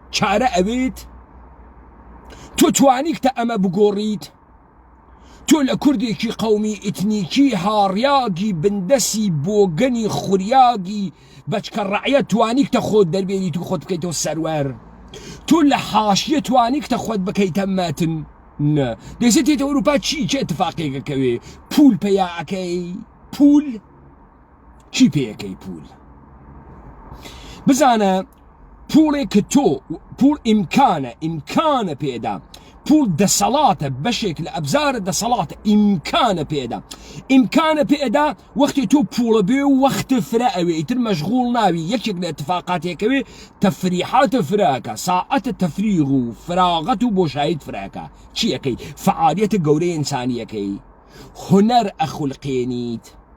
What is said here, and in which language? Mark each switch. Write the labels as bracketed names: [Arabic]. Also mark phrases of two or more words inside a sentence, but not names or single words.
[Central Kurdish] چارە ئەوێت تۆ توانیکتە ئەمە بگۆڕیت تۆ لە کوردێکی قەومی ئیتنیکی هاڕیاگی بندەسی بۆگەنی خوریاگی بەچکە ڕەعیە توانیکتە خۆت دەربێنیت و خۆت بکەیتەوە سەروەر تۆ لە حاشیە توانیکتە خۆت بکەیتە مەتن نە دەیسێت تێتە ئەوروپا چی اتفاقێکەکەوێ پول پێیاکەی پول چی پێیەکەی پول بزانە پوڵێک کە تۆ پول ئیمکانە پێدا پول دەسەڵاتە بەشێک لە ئەبزارە دەسەڵاتە ئیمکانە پێدا وەختی تۆ پوڵە بێ و وەختە فرە ئەوێ ئیتر مەشغوڵ ناوی یەکێک لە اتفاقاتێکەوێ تەفریحاتە فراکە ساعەتە تەفریغ و فراغەت و بۆشایت فراکە چیەکەی فعالیەتە گەورەی ئینسانیەکەی هونەر ئەخولقێنیت